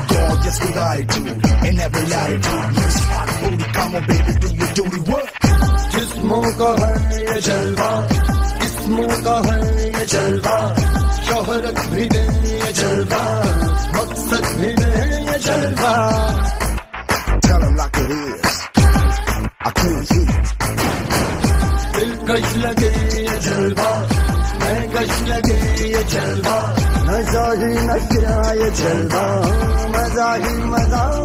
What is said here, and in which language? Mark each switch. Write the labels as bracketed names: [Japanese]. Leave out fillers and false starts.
[English] Gorgeous with attitude in every latitude. Yes, hot booty, come on, baby, do your duty work. [Hindi] जिस्मों का है ये जलवा, जिस्मों का है ये जलवा, शोहरत भी दे ये जलवा, मकसद भी दे ये जलवा. [English] Tell them like it is, I can't hear. [Hindi] दिलकश लगे ये जलवा, महकश लगे ये जलवा, नशा ही नशा ये जलवा, मजा ही मजा.